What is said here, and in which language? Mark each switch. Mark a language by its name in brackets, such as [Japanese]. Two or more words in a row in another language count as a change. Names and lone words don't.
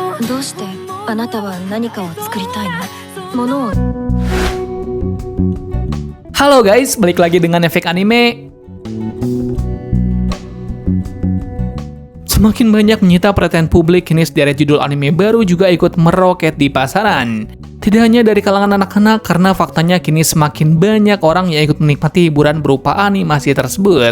[Japanese] どうしてあなたは何かを作りたいの？ものを。 [Indonesian] Halo guys, balik lagi dengan Efek Anime. Semakin banyak menyita perhatian publik, kini sederet judul anime baru juga ikut meroket di pasaran. Tidak hanya dari kalangan anak-anak, karena faktanya kini semakin banyak orang yang ikut menikmati hiburan berupa animasi tersebut.